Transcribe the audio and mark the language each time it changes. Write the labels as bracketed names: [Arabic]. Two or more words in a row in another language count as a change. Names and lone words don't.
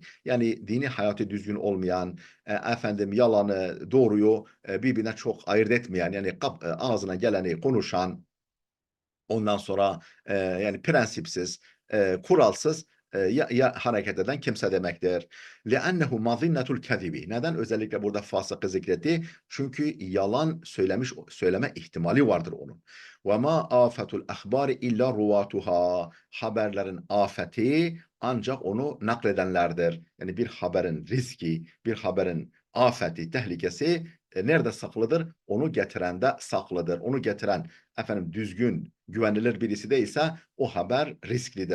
[Turkish] Yani dini hayatı düzgün olmayan, yalanı, doğruyu birbirine çok ayırt etmeyen, yani ağzına geleni konuşan, ondan sonra yani prensipsiz, kuralsız hareket eden kimse demektir. [Arabic] لِأَنَّهُ مَظِنَّةُ الْكَذِبِ. [Turkish] Neden özellikle burada fasıkı zikretti? Çünkü yalan söyleme ihtimali vardır onun. [Arabic] وَمَا آفَةُ الْأَخْبَارِ اِلَّا رُوَاتُهَا. [Turkish] Haberlerin afeti ancak onu nakledenlerdir. Yani bir haberin riski, bir haberin afeti, tehlikesi nerede saklıdır? Onu getirende saklıdır. Onu getiren düzgün, güvenilir birisi değilse o haber risklidir.